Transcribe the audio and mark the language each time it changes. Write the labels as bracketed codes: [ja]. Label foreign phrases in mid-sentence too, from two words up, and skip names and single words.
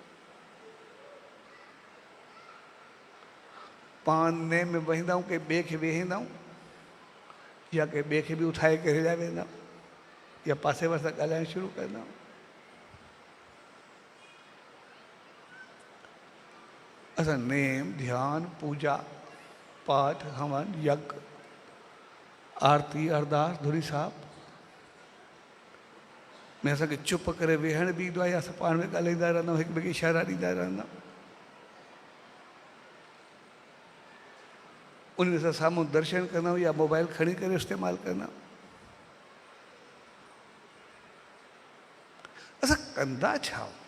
[sd] पाण नेम में वेहींदा आहियूं, कंहिं ॿिए खे वेहींदा आहियूं या कंहिं ॿिए खे बि उठाए करे हिलाए वेंदा आहियूं या पासे वासे सां ॻाल्हाइणु शुरू कंदा आहियूं। असां नेम, ध्यान, पूजा, पाठ, हवन, यज्ञ, आरती, अरदास, धुरी साहिब में असांखे चुप करे वेहण बि ईंदो आहे या असां पाण में ॻाल्हाईंदा रहंदा आहियूं, हिक ॿिए खे इशारा ॾींदा रहंदा आहियूं। उन में असां साम्हूं दर्शन कंदा आहियूं या मोबाइल खणी करे इस्तेमालु कंदा आहियूं। असां कंदा छा?